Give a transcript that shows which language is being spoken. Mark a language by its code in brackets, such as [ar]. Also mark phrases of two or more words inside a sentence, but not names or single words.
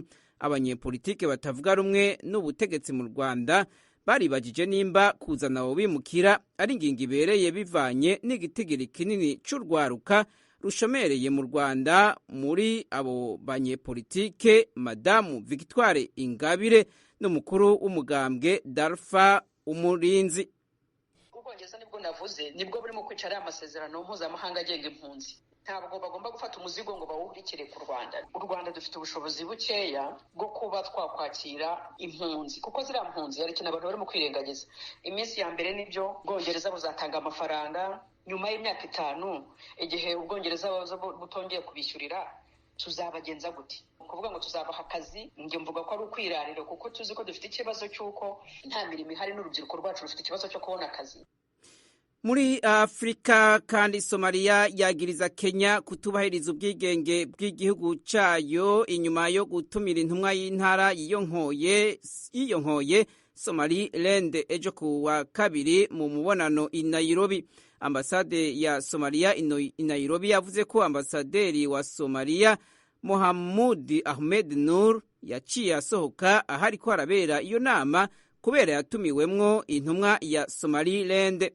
[rn] Abanyepolitike batavuga rumwe n'ubutegetsi mu Rwanda baribagije nimba kuzana abo bimukira ari ingingo ibereye bivanye n'igitigiri kinini c'urwaruka rushomereye mu Rwanda. Muri abo banyepolitike Madamu Victoire Ingabire n'umukuru w'umugambwe Dalpha Umurinzi. [rw] Ubwongereza nibwo navuze nibwo burimo kwicara amasezerano mpuzamahanga agenga impunzi. Ntabwo bagomba gufata umuzigo ngo bawuhurikire ku Rwanda. U Rwanda dufite ubushobozi bukeya bwo kuba twakwakira impunzi kuko ziriya mpunzi hari ikintu abantu barimo kwirengagiza. Iminsi ya mbere nibyo Ubwongereza buzatanga amafaranga, nyuma y'imyaka 5 igihe Ubwongereza butongeye kubishyurira tuzabagenza gute? Kuvuga ngo tuzabaha akazi njye mvuga ko ari ukwirarira kuko tuzi ko dufite ikibazo cy'uko nta mirimo ihari n'urubyiruko rwacu rufite ikibazo cyo kubona akazi. [rn] Muri Afrika kandi Somalia yagiriza Kenya kutubahiriza ubwigenge bw'igihugu cayo inyuma yo gutumira intumwa y'intara yiyonkoye Somaliland ejo ku wa kabiri mu mubonano i Nairobi. Ambasade ya Somalia i Nairobi yavuze ko ambasaderi wa Somalia Mohamud Ahmed Nur yaciye asohoka ahari ko arabera iyo nama kubera yatumiwemwo intumwa ya Somaliland.